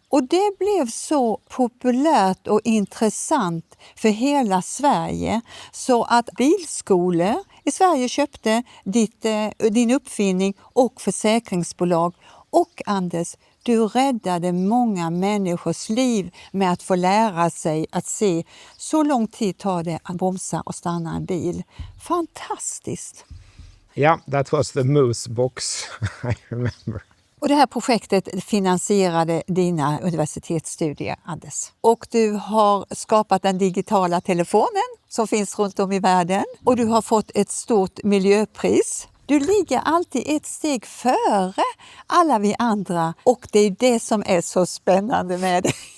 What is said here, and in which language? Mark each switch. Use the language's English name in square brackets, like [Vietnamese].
[Swedish] Och det blev så populärt och intressant för hela Sverige så att bilskolor i Sverige köpte din uppfinning och försäkringsbolag. Och Anders, du räddade många människors liv med att få lära sig att se. Så lång tid tar det att bromsa och stanna en bil. Fantastiskt! [English] Yeah, that was the moose box, I remember. [Swedish] Och det här projektet finansierade dina universitetsstudier, Anders. Och du har skapat den digitala telefonen som finns runt om i världen. Och du har fått ett stort miljöpris. Du ligger alltid ett steg före alla vi andra och det är det som är så spännande med det.